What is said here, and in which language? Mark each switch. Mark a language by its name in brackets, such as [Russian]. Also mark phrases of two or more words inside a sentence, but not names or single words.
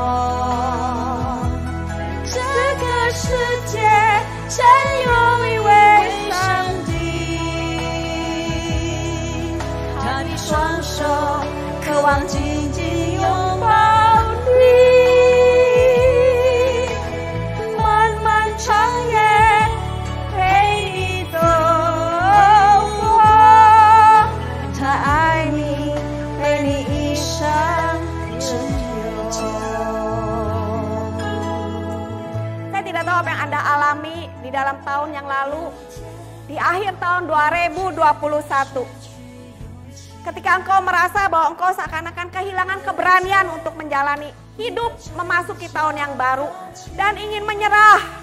[Chinese] 这个世界真有一位上帝，他的双手渴望紧紧拥抱你，漫漫长夜陪你走过，他爱你，陪你一生之久。 [Indonesian] Saya tidak tahu apa yang Anda alami di dalam tahun yang lalu, di akhir tahun 2021. Ketika engkau merasa bahwa engkau seakan-akan kehilangan keberanian untuk menjalani hidup memasuki tahun yang baru dan ingin menyerah.